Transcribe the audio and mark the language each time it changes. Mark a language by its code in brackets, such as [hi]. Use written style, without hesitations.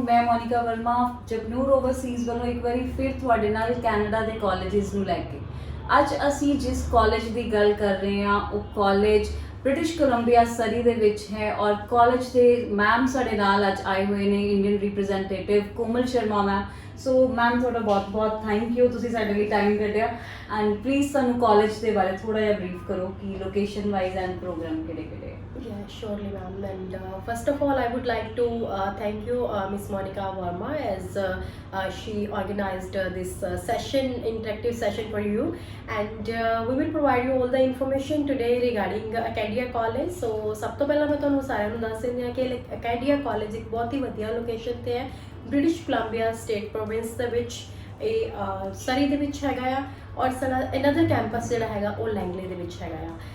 [pa] ਮੈਂ ਮੋਨਿਕਾ ਵਰਮਾ ਜਗਨੂਰ ਓਵਰਸੀਜ਼ ਵੱਲੋਂ ਇੱਕ ਵਾਰੀ ਫਿਰ ਤੁਹਾਡੇ ਨਾਲ ਕੈਨੇਡਾ ਦੇ ਕਾਲਜਿਸ ਨੂੰ ਲੈ ਕੇ ਅੱਜ ਅਸੀਂ ਜਿਸ ਕਾਲਜ ਦੀ ਗੱਲ ਕਰ ਰਹੇ ਹਾਂ ਉਹ ਕਾਲਜ ਬ੍ਰਿਟਿਸ਼ ਕੋਲੰਬੀਆ ਸਰੀ ਦੇ ਵਿੱਚ ਹੈ ਔਰ ਕਾਲਜ ਦੇ ਮੈਮ ਸਾਡੇ ਨਾਲ ਅੱਜ ਆਏ ਹੋਏ ਨੇ ਇੰਡੀਅਨ ਰਿਪਰੈਜ਼ੈਂਟੇਟਿਵ ਕੋਮਲ ਸ਼ਰਮਾ ਮੈਮ। ਸੋ ਮੈਮ ਤੁਹਾਡਾ ਬਹੁਤ ਬਹੁਤ ਥੈਂਕ ਯੂ, ਤੁਸੀਂ ਸਾਡੇ ਲਈ ਟਾਈਮ ਕੱਢਿਆ ਐਂਡ ਪਲੀਜ਼ ਸਾਨੂੰ ਕਾਲਜ ਦੇ ਬਾਰੇ ਥੋੜਾ ਜਿਹਾ ਬਰੀਫ ਕਰੋ ਕਿ ਲੋਕੇਸ਼ਨ ਵਾਈਜ਼ ਐਂਡ ਪ੍ਰੋਗਰਾਮ ਕਿਹੜੇ ਕਿਹੜੇ। [en] Yeah, surely, ma'am. And first of all, I would like to thank you, Miss Monica Verma, as she organized this session, interactive session for you. And we will provide you all the information today regarding Acadia College. [pa] So, ਸਭ ਤੋਂ ਪਹਿਲਾਂ ਮੈਂ ਤੁਹਾਨੂੰ ਸਾਰਿਆਂ ਨੂੰ ਦੱਸ ਦਿੰਦੀ ਹਾਂ ਕਿ Acadia College ਇੱਕ ਬਹੁਤ ਹੀ ਵਧੀਆ ਲੋਕੇਸ਼ਨ ਤੇ ਹੈ ਬ੍ਰਿਟਿਸ਼ ਕੋਲੰਬੀਆ ਸਟੇਟ ਪ੍ਰੋਵਿੰਸ ਦੇ ਵਿੱਚ। ਇਹ ਸਰੀ ਦੇ ਵਿੱਚ ਹੈਗਾ ਆ ਔਰ ਸਾਡਾ ਇਹਨਾਂ ਕੈਂਪਸ ਜਿਹੜਾ ਹੈਗਾ ਉਹ ਲੈਂਗਲੇ ਦੇ ਵਿੱਚ ਹੈਗਾ ਆ।